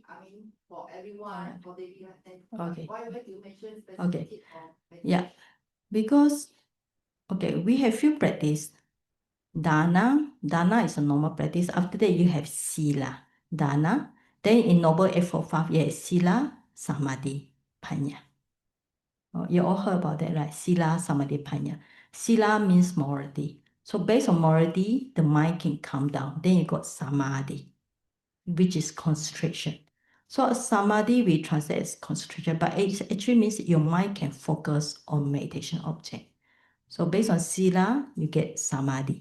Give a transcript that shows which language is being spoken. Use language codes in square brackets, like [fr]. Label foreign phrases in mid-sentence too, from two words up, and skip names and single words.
[en] I mean, for everyone, for daily. And why do you mention specific or meditation? Yeah, because we have few practice. Dana is a normal practice. After that, you have [pi] sila, dana. [en] Then in Noble Eightfold Path, you have [pi] sila, samadhi, panya. [en] You all heard about that, right? [pi] Sila, samadhi, panya. [en] Sila means morality. So based on morality, the mind can calm down. Then you got samadhi, which is concentration. So samadhi we translate as concentration, but it actually means your mind can focus on meditation object. So based on sila, you get samadhi.